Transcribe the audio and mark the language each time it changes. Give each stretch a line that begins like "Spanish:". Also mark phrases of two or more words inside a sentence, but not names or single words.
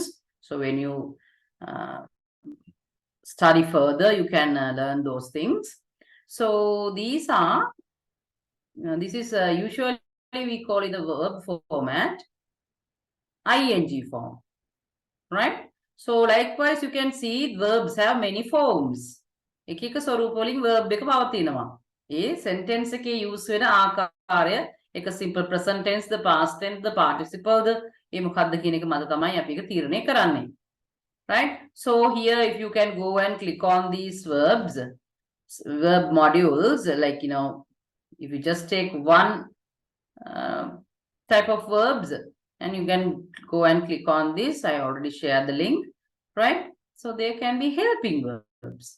English: So when you study further, you can learn those things. So these are, this is usually we call it the verb format, ing form, right? So likewise, you can see verbs have many forms.
Sinhala: එක ස්වරූප වලින් verb එක පවතිනවා. ඒ sentence එකේ use වෙන ආකාරය එක
English: simple present tense, the past tense, the participle, the
Sinhala: ඒ මොකක්ද කියන එක මත තමයි අපි ඒක තීරණය කරන්නේ.
English: Right? So here if you can go and click on these verbs, verb modules, like, you know, if you just take one type of verbs, and you can go and click on this. I already shared the link, right? So they can be helping verbs.